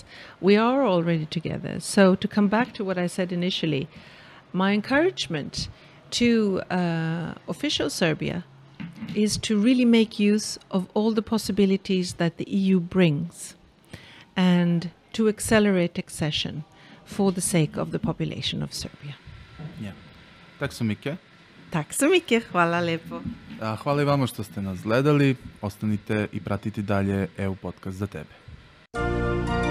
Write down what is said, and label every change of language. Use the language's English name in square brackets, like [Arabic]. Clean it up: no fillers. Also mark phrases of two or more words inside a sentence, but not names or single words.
[English] We are already together. So to come back to what I said initially, my encouragement to official Serbia is to really make use of all the possibilities that the EU brings and to accelerate accession for the sake of the population of Serbia. Yeah. [Swedish] Tack så mycket. Tack så mycket. [Serbian] Hvala lepo. Hvala i vama što ste nas gledali. Ostanite i pratite dalje EU Podcast za tebe.